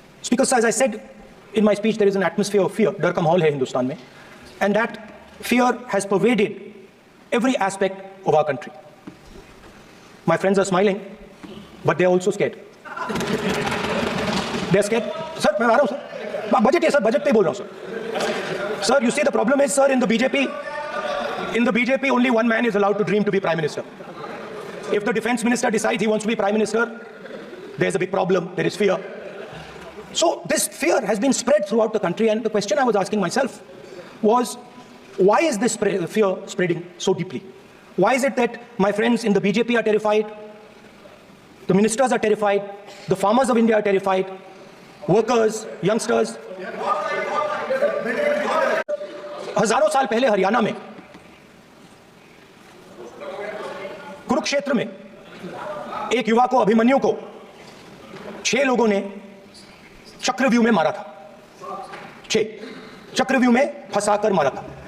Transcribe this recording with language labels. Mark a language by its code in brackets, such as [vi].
[en] Because as I said in my speech, there is an atmosphere of fear, [hi] dar ka mahol hai Hindustan mein, [en] and that fear has pervaded every aspect of our country. My friends are smiling, but they are also scared. They are scared. [hi] Sir, मैं आ रहा हूँ sir. Budget है sir, budget पे बोल रहा हूँ sir. [en] Sir, you see the problem is, sir, in the BJP only one man is allowed to dream to be Prime Minister. If the defense minister decides he wants to be Prime Minister, there's a big problem, there is fear. So this fear has been spread throughout the country, and the question I was asking myself was, why is this fear spreading so deeply? Why is it that my friends in the BJP are terrified, the ministers are terrified, the farmers of India are terrified, workers, youngsters? [hi] हजारों साल पहले हरियाणा में कुरुक्षेत्र में एक युवा को, अभिमन्यु को 6 लोगों ने चक्रव्यूह में मारा था। 6 चक्रव्यूह में फंसाकर मारा था।